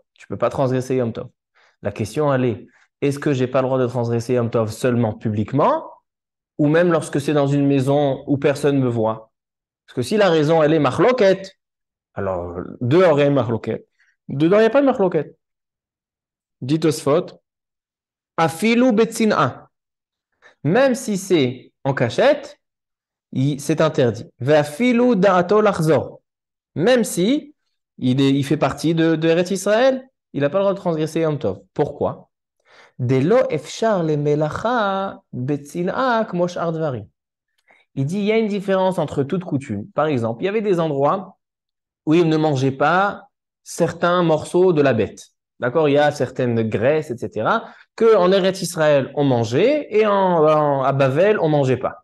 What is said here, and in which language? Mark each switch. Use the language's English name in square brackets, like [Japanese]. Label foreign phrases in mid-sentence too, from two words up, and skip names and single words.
[French] Tu ne peux pas transgresser Yom Tov. La question, elle est-ce que je n'ai pas le droit de transgresser Yom Tov seulement publiquement ou même lorsque c'est dans une maison où personne ne me voit? Parce que si la raison, elle est machloket, alors dehors, il y a une machloket. Dedans, il n'y a pas de machloket. Dit Tosfot, [Hebrew] אפילו בצנעא. [French] Même si c'est en cachette, c'est interdit. [Hebrew] ואפילו דעתו לחזור. [French] Même si il fait partie de Eretz Israël, il n'a pas le droit de transgresser Yom Tov. Pourquoi? [Hebrew] דלא אפשר למלאכה בצנעא כמו שאר דברים. [French] Il dit il y a une différence entre toute coutume. Par exemple, il y avait des endroits où ils ne mangeaient pas certains morceaux de la bête. D'accord? Il y a certaines graisses, etc., qu'en Eretz Israël, on mangeait et à Bavel, on ne mangeait pas.